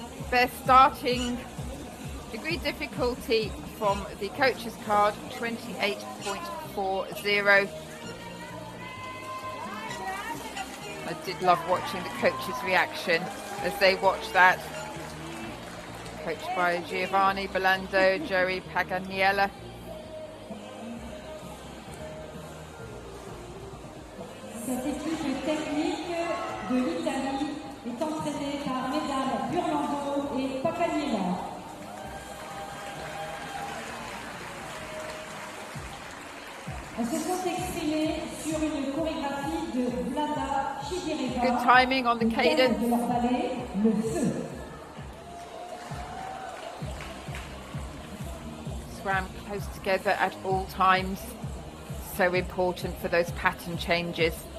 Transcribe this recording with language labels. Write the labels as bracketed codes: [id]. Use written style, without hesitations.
[en] Their starting degree difficulty from the coach's card, 28.40. I did love watching the coach's reaction. as they watch that. Coached by Giovanni Belando, Joey Paganiella. [fr] Cette équipe technique de l'Italie est entraînée par Mesdames Burlando et Paganiella. Elles se sont exprimées sur une chorégraphie de Vlada Chidiriva. [en] Good timing on the cadence. [fr] De leur ballet, le feu. [en] Swam close together at all times. So important for those pattern changes.